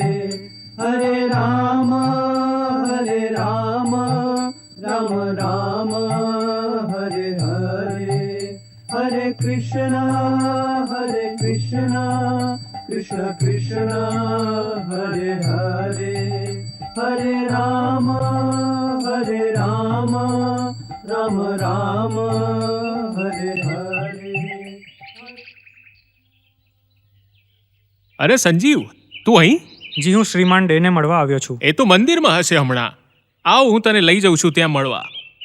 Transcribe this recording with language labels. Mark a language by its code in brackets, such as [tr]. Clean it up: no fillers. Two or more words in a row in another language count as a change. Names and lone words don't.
[sa] हरे राम, हरे राम, राम राम, हरे हरे, हरे कृष्ण, हरे कृष्ण, कृष्ण कृष्ण, हरे हरे, हरे राम, हरे राम, राम राम, हरे हरे. [gu] અરે સંજીવ, તું અહીં? જી, હું શ્રીમાન ડેને મળવા આવ્યો છું. એ તો મંદિરમાં હશે હમણાં. આવ, હું તને લઈ જઉં છું ત્યાં મળવા.